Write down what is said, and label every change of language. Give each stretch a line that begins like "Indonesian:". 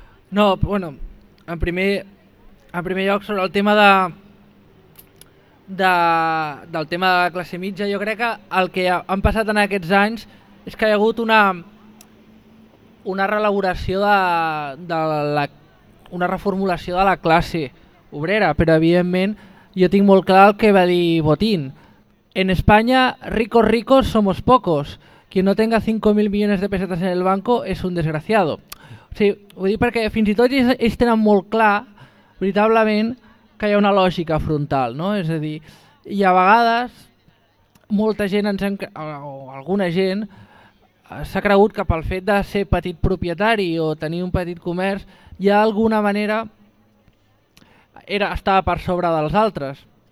Catalan: No, bueno, en primer lloc sobre el tema del tema de la classe mitja, jo crec que el que han passat en aquests anys és que hi ha hagut una reelaboració una reformulació de la classe obrera, però evidentment jo tinc molt clar el que va dir Botín.
Spanish: En España, ricos ricos somos pocos. Quien no tenga 5.000 millones de pesetas en el banco es un desgraciado.
Catalan: O sigui, vull dir, perquè fins i tot ells tenen molt clar, veritablement, que hi ha una lògica frontal, no? És a dir, i a vegades molta gent o alguna gent s'ha cregut que pel fet de ser petit propietari o tenir un petit comerç hi ha alguna manera estava per sobre dels altres.